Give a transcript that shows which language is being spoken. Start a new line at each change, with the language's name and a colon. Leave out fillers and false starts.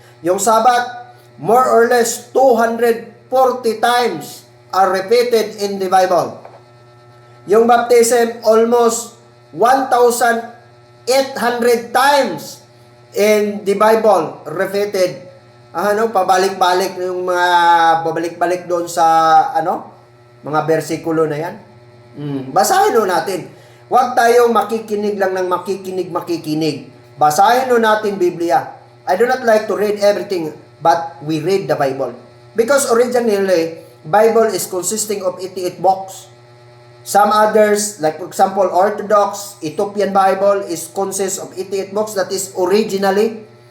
English: Yung Sabat, more or less 240 times are repeated in the Bible. Yung baptism, almost 1,800 times in the Bible repeated.
Filipino: Pabalik-balik yung mga babalik-balik doon sa mga bersikulo na yan. Basahin natin. Huwag tayong makikinig lang ng makikinig. Basahin natin Biblia.
English: I do not like to read everything, but we read the Bible. Because originally, Bible is consisting of 88 books. Some others, like for example, Orthodox Ethiopian Bible consists of 88 books, that is originally.